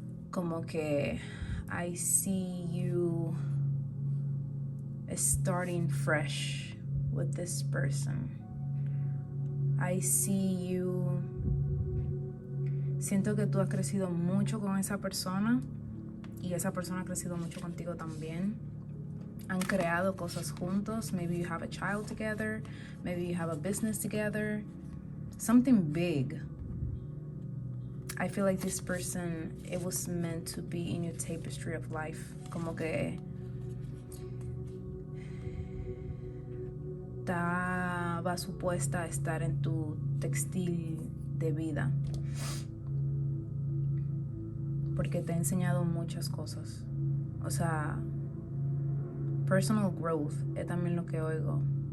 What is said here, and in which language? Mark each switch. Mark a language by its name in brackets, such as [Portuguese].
[Spanish] Como que [English] I see you starting fresh with this person. I see you. [Spanish] Siento que tú has crecido mucho con esa persona y esa persona ha crecido mucho contigo también. Han creado cosas juntos. [English] Maybe you have a child together. Maybe you have a business together. Something big. I feel like this person, it was meant to be in your tapestry of life. [Spanish] Como que va supuesta a estar en tu textil de vida. Porque te ha enseñado muchas cosas. O sea, [English] personal growth [Spanish] es también lo que oigo.